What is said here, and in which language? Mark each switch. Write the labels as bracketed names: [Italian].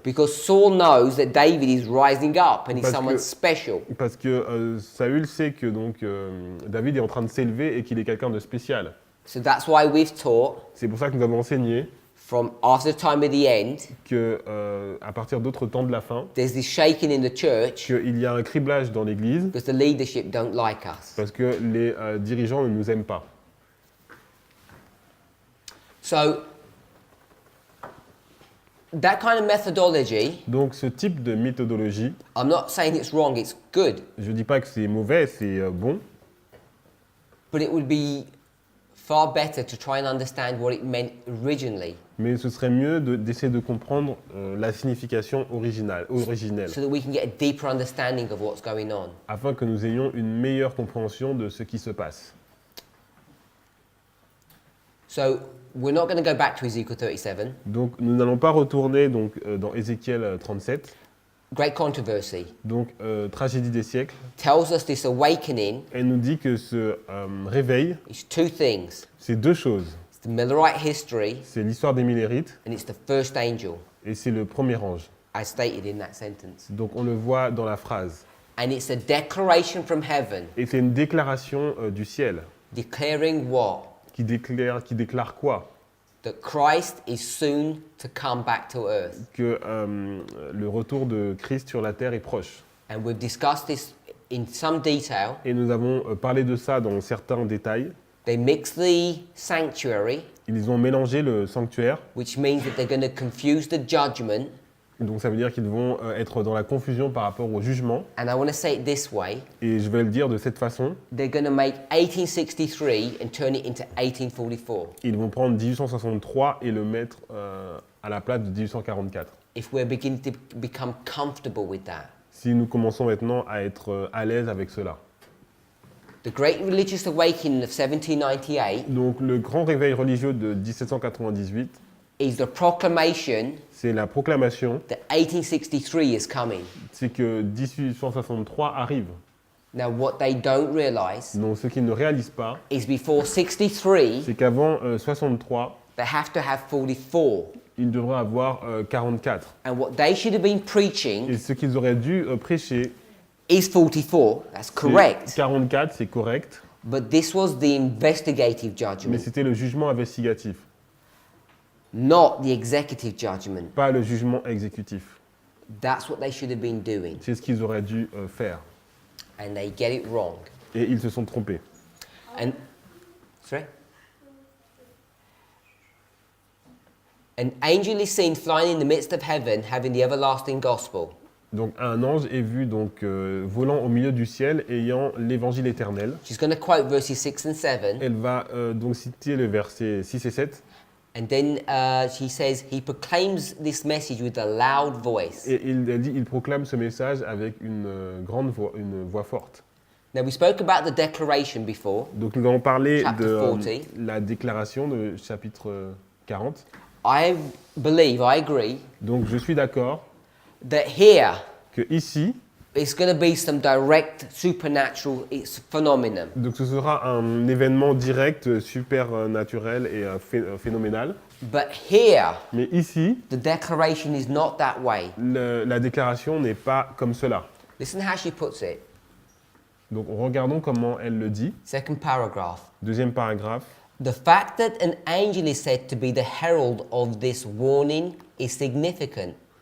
[English] Because Saul knows that David is rising up and he's [French] Parce [English] someone [French] que- [English] special. [French] Parce que Saül sait que donc, David est en train de s'élever et qu'il est quelqu'un de spécial. [English] So that's why we've taught [French] C'est pour ça que nous avons enseigné [English] from after the time of the end, [French] que à partir d'autres temps de la fin, [English] there's this shaking in the church [French] qu'il y a un criblage dans l'Église [English] because the leadership don't like us. [French] parce que les dirigeants ne nous aiment pas. [English] So that kind of methodology, [French] Donc ce type de méthodologie, [English] I'm not saying it's wrong, it's good, [French] je ne dis pas que c'est mauvais, c'est bon, [English] but it would be far better to try and understand what it meant originally [French] mais ce serait mieux d'essayer de comprendre la signification originelle, [English] so that we can get a deeper understanding of what's going on. [French] afin que nous ayons une meilleure compréhension de ce qui se passe. [English] So we're not going to go back to Ezekiel 37. [French] Donc nous n'allons pas retourner donc, dans Ézéchiel 37, [English] Great controversy. [French] donc tragédie des siècles. [English] Tells us this awakening [French] Elle nous dit que ce réveil, [English] is two things. [French] c'est deux choses. [English] It's the Millerite history [French] C'est l'histoire des Millérites [English] and it's the first angel, [French] et c'est le premier ange. [English] as stated in that sentence. [French] Donc on le voit dans la phrase. [English] And it's a declaration from heaven [French] Et c'est une déclaration du ciel [English] declaring what? [French] qui déclare quoi? [English] That Christ is soon to come back to earth. [French] Que le retour de Christ sur la terre est proche. [English] And we've discussed this in some detail. [French] Et nous avons parlé de ça dans certains détails. [English] They mix the sanctuary, [French] Ils ont mélangé le sanctuaire, [English] which means that they're going to confuse the judgment. [French] donc ça veut dire qu'ils vont être dans la confusion par rapport au jugement. [English] And I want to say it this way. [French] Et je vais le dire de cette façon, [English] They're going to make 1863 and turn it into 1844. [French] ils vont prendre 1863 et le mettre à la place de 1844. [English] If we're beginning to become comfortable with that. [French] Si nous commençons maintenant à être à l'aise avec cela. [English] The Great Religious Awakening of 1798 [French] Donc le grand réveil religieux de 1798, [English] is the proclamation [French] c'est la proclamation, [English] that 1863 is coming. [French] c'est que 1863 arrive. [English] Now, what they don't realize [French] Donc ce qu'ils ne réalisent pas, [English] is before 63, [French] c'est qu'avant 63, [English] they have to have 44. [French] ils devraient avoir 44. [English] And what they should have been preaching [French] Et ce qu'ils auraient dû prêcher, [English] is 44. That's [French] c'est [English] correct. [French] 44, c'est correct, [English] But this was the investigative [French] mais [English] judgment, [French] c'était le jugement investigatif, [English] not the executive judgment. [French] pas le jugement exécutif. [English] That's what they should have been doing. [French] C'est ce qu'ils auraient dû faire. [English] And they get it wrong. [French] Et ils se sont trompés. [English] And sorry? An angel is seen flying in the midst of heaven, having the everlasting gospel. [French] Donc un ange est vu donc volant au milieu du ciel ayant l'évangile éternel. [English] She's going to quote verses 6 and 7. [French] Elle va donc citer le verset 6 et 7 [English] And then she says, he proclaims this message with a loud voice. [French] et elle dit il proclame ce message avec une grande voix, une voix forte. [English] Now, we spoke about the declaration before. [French] Donc nous allons parler [English] Chapter [French] de [English] 40. [French] la déclaration de chapitre 40. [English] I believe, I agree, [French] Donc je suis d'accord [English] that here [French] que ici, [English] it's going to be some direct supernatural phenomenon. [French] donc ce sera un événement direct, supernaturel et phénoménal. [English] But here, [French] Mais ici, [English] the declaration is not that way. [French] la déclaration n'est pas comme cela. [English] Listen how she puts it. [French] Donc regardons comment elle le dit. [English] Second paragraph. [French] Deuxième paragraphe. [English] The fact that an angel is said to be the herald of this warning is significant.